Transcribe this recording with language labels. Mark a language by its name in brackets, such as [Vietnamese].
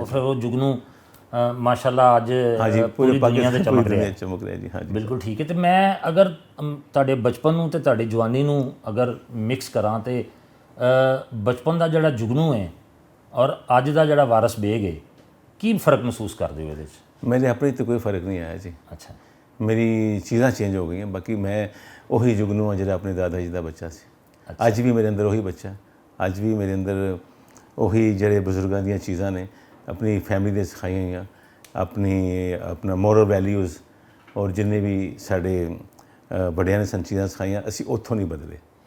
[Punjabi] ਉਹ ਫਿਰ ਉਹ ਜੁਗਨੂ ਮਾਸ਼ਾਅੱਲਾ ਅੱਜ ਪੂਰੀ ਦੁਨੀਆ ਦੇ ਚਮਕ ਰਿਹਾ ਜੀ। ਹਾਂਜੀ, ਬਿਲਕੁਲ ਠੀਕ ਹੈ। ਤੇ ਮੈਂ ਅਗਰ ਤੁਹਾਡੇ ਬਚਪਨ ਨੂੰ ਤੇ ਤੁਹਾਡੀ ਜਵਾਨੀ ਨੂੰ ਅਗਰ ਮਿਕਸ ਕਰਾਂ ਤੇ ਬਚਪਨ ਦਾ ਜਿਹੜਾ ਜੁਗਨੂ ਹੈ ਔਰ ਅੱਜ ਦਾ ਜਿਹੜਾ ਵਾਰਿਸ ਬੇਗ ਹੈ ਕੀ ਫਰਕ ਮਹਿਸੂਸ ਕਰਦੇ ਹੋ ਇਹਦੇ 'ਚ? [Hindi] मेरे अपने तो कोई फ़र्क नहीं आया जी। अच्छा। मेरी चीज़ां चेंज हो गई हैं, बाकी मैं [Punjabi] ਉਹੀ ਜੁਗਨੂ ਆ ਜਿਹੜਾ ਆਪਣੇ ਦਾਦਾ ਜੀ ਦਾ ਬੱਚਾ ਸੀ। ਅੱਜ ਵੀ ਮੇਰੇ ਅੰਦਰ ਉਹੀ ਬੱਚਾ, ਅੱਜ ਵੀ ਮੇਰੇ ਅੰਦਰ ਉਹੀ ਜਿਹੜੇ ਬਜ਼ੁਰਗਾਂ ਦੀਆਂ ਚੀਜ਼ਾਂ ਨੇ, ਆਪਣੀ ਫੈਮਿਲੀ ਦੇ ਸਿਖਾਈਆਂ ਹੋਈਆਂ, ਆਪਣਾ ਮੋਰਲ ਵੈਲਿਊਜ਼, ਔਰ ਜਿੰਨੇ ਵੀ ਸਾਡੇ ਵੱਡਿਆਂ ਨੇ ਸਾਨੂੰ ਚੀਜ਼ਾਂ ਸਿਖਾਈਆਂ, ਅਸੀਂ ਉੱਥੋਂ ਨਹੀਂ ਬਦਲੇ।